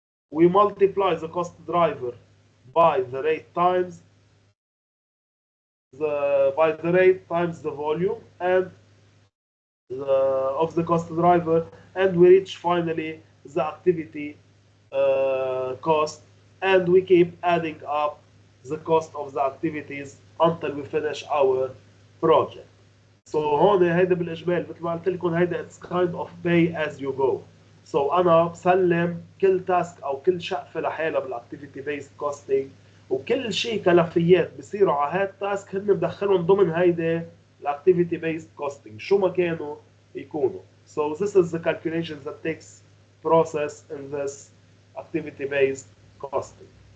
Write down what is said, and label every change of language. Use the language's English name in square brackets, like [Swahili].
[English] We multiply the cost driver by the rate times the volume and of the cost driver, and we reach finally the activity cost, and we keep adding up the cost of the activities until we finish our project. [Arabic] So هون هيدا بالاجمال مثل ما قلت لكم هيدا [English] it's kind of pay as you go. [Arabic] So انا بسلم كل تاسك او كل شقفه لحالها بالاكتيفيتي بيست كوستنج، وكل شيء كلفيات بصيروا على هاد التاسك هن بدخلهم ضمن هيدا الاكتيفيتي بيست كوستنج شو ما كانوا يكونوا. [English] So this is the calculation that takes process in this activity based costing.